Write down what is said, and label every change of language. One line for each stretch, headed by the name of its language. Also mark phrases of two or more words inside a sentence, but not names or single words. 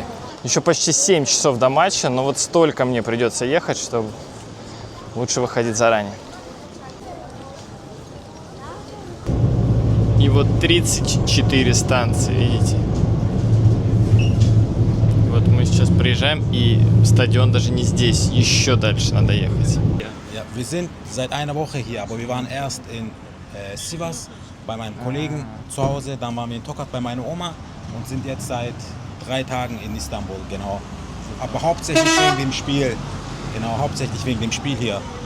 Russian: Еще почти 7 часов до матча, но вот столько мне придется ехать, что лучше выходить заранее. И вот 34 станции, видите? Вот мы сейчас приезжаем, и стадион даже не здесь, еще дальше надо ехать.
German: Ja, wir sind seit einer Woche hier, aber wir waren erst in Sivas bei meinem Kollegen zu Hause, dann waren wir in Tokat bei meiner Oma und sind jetzt seit 3 Tagen in Istanbul, genau. Aber hauptsächlich wegen dem Spiel. Genau, hauptsächlich wegen dem Spiel hier.